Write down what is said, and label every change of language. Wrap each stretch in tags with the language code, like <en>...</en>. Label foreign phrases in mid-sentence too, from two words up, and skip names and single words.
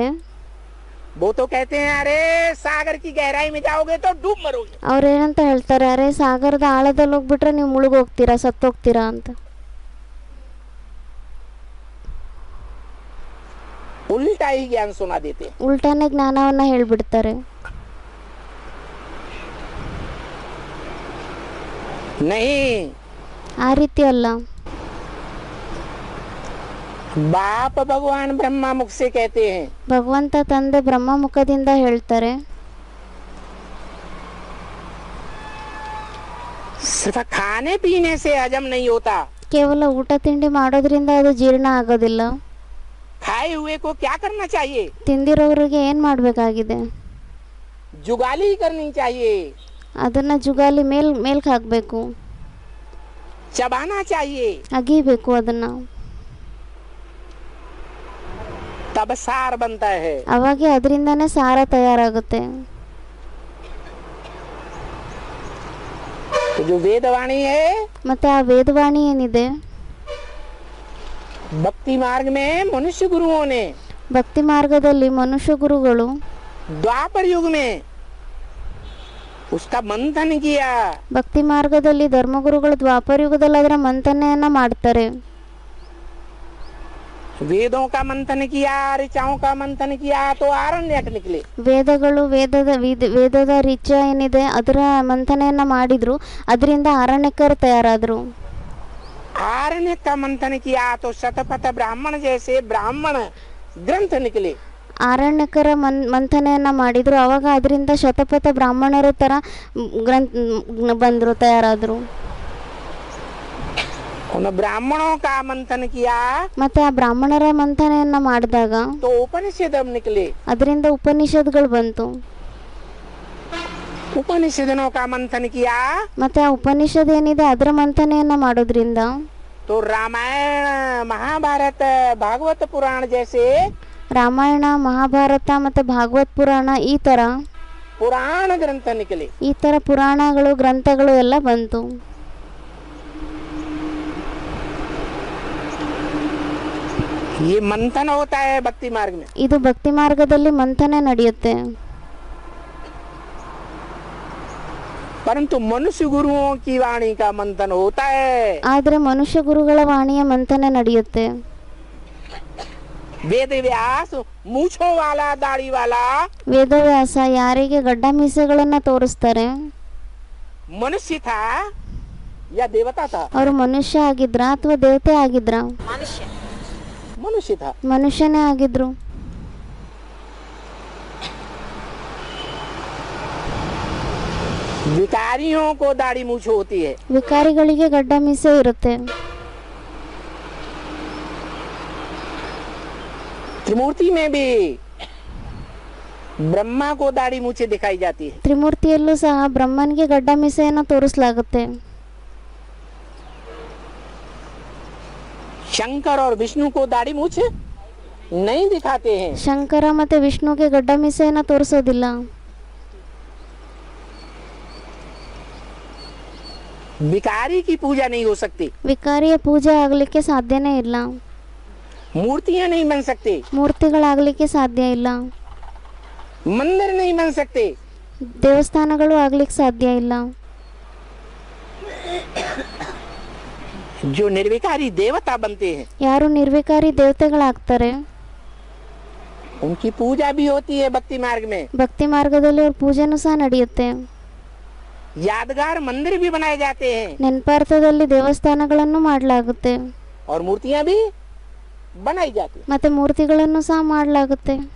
<hi>वो तो कहते हैं अरे सागर की गहराई में जाओगे तो डूब मरोगे।</hi> <kn>ಅವ್ರೇನಂತ ಹೇಳ್ತಾರೆ, ಅರೆ ಸಾಗರದ ಆಳದಲ್ಲಿ ಹೋಗ್ಬಿಟ್ರೆ ನೀವು ಮುಳುಗೋಗ್ತೀರಾ, ಸತ್ತೋಗ್ತೀರಾ ಅಂತ.</kn> <hi>उल्टा ही ज्ञान सुना देते हैं।</hi> <kn>ಉಲ್ಟಾನೇ ಜ್ಞಾನವನ್ನ ಹೇಳ್ಬಿಡ್ತಾರೆ.</kn> <hi>नहीं,</hi> <kn>ಆ ರೀತಿ ಅಲ್ಲ.</kn> <hi>बाप भगवान ब्रह्मा मुख से कहते हैं,</hi> <kn>ಭಗವಂತ ತಂದೆ ಬ್ರಹ್ಮ ಮುಖದಿಂದ ಹೇಳ್ತಾರೆ,</kn> <hi>सिर्फ खाने पीने से हजम नहीं होता।</hi> <kn>ಕೇವಲ ಊಟ ತಿಂಡಿ ಮಾಡೋದ್ರಿಂದ ಅದು ಜೀರ್ಣ ಆಗೋದಿಲ್ಲ.</kn> <hi>खाए हुए को क्या करना चाहिए?</hi> <kn>ತಿಂದಿರೋರಿಗೆ ಏನ್ ಮಾಡ್ಬೇಕಾಗಿದೆ?</kn> <hi>जुगाली करनी चाहिए,</hi> <kn>ಅದನ್ನ ಜುಗಾಲಿ ಮೇಲ್ಕ್ ಹಾಕ್ಬೇಕು,</kn> <hi>चबाना चाहिए,</hi> <kn>ಅಗೀಬೇಕು ಅದನ್ನ.</kn> <hi>तब सार बनता है।</hi> <kn>ಅವಾಗೆ ಅದರಿಂದಾನೇ ಸಾರ ತಯಾರಾಗುತ್ತೆ.</kn> <hi>तो जो वेदवाणी है,</hi> <kn>ಮತ್ತೆ ಆ ವೇದವಾಣಿ ಏನಿದೆ,</kn> <hi>भक्ति मार्ग में मनुष्य गुरुओं ने</hi> <kn>ಭಕ್ತಿ ಮಾರ್ಗದಲ್ಲಿ ಮನುಷ್ಯ ಗುರುಗಳು</kn> <hi>द्वापर युग में उसका मंथन किया।</hi> <kn>ಭಕ್ತಿ ಮಾರ್ಗದಲ್ಲಿ ಧರ್ಮಗುರುಗಳು ದ್ವಾಪರ ಯುಗದಲ್ಲಿ ಅದರ ಮಂಥನೆಯನ್ನ ಮಾಡ್ತಾರೆ.</kn> <hi>वेदों का मंथन किया, ऋचाओं का मंथन किया तो आरण्यक निकले।</hi> <kn>ವೇದಗಳು ವೇದದ ರಿಚ ಏನಿದೆ ಅದರ ಮಂಥನೆಯನ್ನ ಮಾಡಿದ್ರು, ಅದರಿಂದ ಅರಣ್ಯಕರು ತಯಾರಾದ್ರು.</kn> <hi>आरण्यक का मंथन किया तो शतपथ ब्राह्मण जैसे ब्राह्मण ग्रंथ निकले।</hi> <kn>ಅರಣ್ಯಕರ ಮಂಥನೆಯನ್ನ ಮಾಡಿದ್ರು, ಅವಾಗ ಅದರಿಂದ ಶತಪಥ ಬ್ರಾಹ್ಮಣರ ತರ ಬಂದ್ರು, ತಯಾರಾದ್ರು.</kn> <hi>उन ब्राह्मणों का मंथन किया</hi> <kn>ಮತ್ತೆ ಆ ಬ್ರಾಹ್ಮಣರ ಮಂಥನೆಯನ್ನ ಮಾಡಿದಾಗ</kn> <hi>तो उपनिषद निकले।</hi> <kn>ಅದರಿಂದ ಉಪನಿಷತ್ಗಳು ಬಂತು.</kn> <hi>उपनिषदों का मंथन किया</hi> <kn>ಮತ್ತೆ ಆ ಉಪನಿಷತ್ ಏನಿದೆ ಅದರ ಮಂಥನೆಯನ್ನ ಮಾಡೋದ್ರಿಂದ</kn> <hi>तो रामायण, महाभारत, भागवत पुराण जैसे</hi> <kn>ರಾಮಾಯಣ ಮಹಾಭಾರತ ಮತ್ತು ಭಾಗವತ್ ಪುರಾಣ</kn> <hi>पुराण ग्रंथ निकले।</hi> <kn>ಈ ಥರ ಪುರಾಣಗಳು ಗ್ರಂಥಗಳು ಎಲ್ಲ ಬಂತು.</kn> <hi>ये मंथन होता है भक्ति मार्ग में।</hi> <kn>ಇದು ಭಕ್ತಿ ಮಾರ್ಗದಲ್ಲಿ ಮಂಥನ ನಡೆಯುತ್ತೆ.</kn> <hi>परंतु मनुष्य गुरुओं की वाणी का मंथन होता है।</hi> <kn>ಆದರೆ ಮನುಷ್ಯ ಗುರುಗಳ ವಾಣಿಯ ಮಂಥನ ನಡೆಯುತ್ತೆ.</kn> <hi>वेद व्यास मूछों वाला दाढ़ी वाला</hi> <kn>ವೇದವ್ಯಾಸ ಯಾರಿಗೆ ಗಡ್ಡ ಮೀಸೆಗಳನ್ನು ತೋರಿಸ್ತಾರೆ</kn> <hi>मनुष्य था या देवता था?</hi> <kn>ಅವರು ಮನುಷ್ಯ ಆಗಿದ್ರ ಅಥವಾ ದೇವತೆ ಆಗಿದ್ರ?</kn> <hi>मनुष्य था।</hi> <kn>ಮನುಷ್ಯನೇ ಆಗಿದ್ರು.</kn> <hi>विकारियों को दाढ़ी मूछ होती है।</hi> <kn>ವಿಕಾರಿಗಳಿಗೆ ಗಡ್ಡ ಮೀಸೆ ಇರುತ್ತೆ.</kn> <hi>त्रिमूर्ति में भी ब्रह्मा को दाढ़ी मूछे दिखाई जाती है।</hi> <kn>ತ್ರಿಮೂರ್ತಿಯಲ್ಲೂ ಸಹ ಬ್ರಹ್ಮನಿಗೆ ಗಡ್ಡ ಮೀಸೆಯನ್ನು ತೋರಿಸಲಾಗುತ್ತೆ.</kn> <hi>शंकर और विष्णु को दाढ़ी मूछ नहीं दिखाते हैं।</hi> <kn>ಶಂಕರ ಮತ್ತೆ ವಿಷ್ಣುಗೆ ಗಡ್ಡ ಮೀಸೆಯನ್ನು ತೋರಿಸೋದಿಲ್ಲ.</kn> <hi>विकारी की पूजा नहीं हो सकती।</hi> <kn>ವಿಕಾರಿಯ ಪೂಜೆ ಆಗಲಿಕ್ಕೆ ಸಾಧ್ಯನೇ ಇಲ್ಲ.</kn> <hi>मूर्तियां नहीं बन सकती।</hi> <kn>ಮೂರ್ತಿಗಳಾಗಲಿಕ್ಕೆ ಸಾಧ್ಯ ಇಲ್ಲ.</kn> <hi>मंदिर नहीं बन सकते।</hi> <kn>ದೇವಸ್ಥಾನಗಳು ಆಗ್ಲಿಕ್ಕೆ ಸಾಧ್ಯ ಇಲ್ಲ.</kn> <hi>जो निर्विकारी देवता बनते हैं</hi> <kn>ಯಾರು ನಿರ್ವಿಕಾರಿ ದೇವತೆಗಳಾಗ್ತಾರೆ</kn> <hi>उनकी पूजा भी होती है भक्ति मार्ग में।</hi> <kn>ಭಕ್ತಿ ಮಾರ್ಗದಲ್ಲಿ ಅವ್ರ ಪೂಜೆನೂ ಸಹ ನಡೆಯುತ್ತೆ.</kn> <hi>यादगार मंदिर भी बनाए जाते हैं</hi> <kn>ನೆನಪಾರ್ಥದಲ್ಲಿ ದೇವಸ್ಥಾನಗಳನ್ನು ಮಾಡಲಾಗುತ್ತೆ</kn> <hi>और मूर्तियां भी बनाई जाती हैं।</hi> <kn>ಮತ್ತೆ ಮೂರ್ತಿಗಳನ್ನು ಸಹ ಮಾಡಲಾಗುತ್ತೆ.</kn>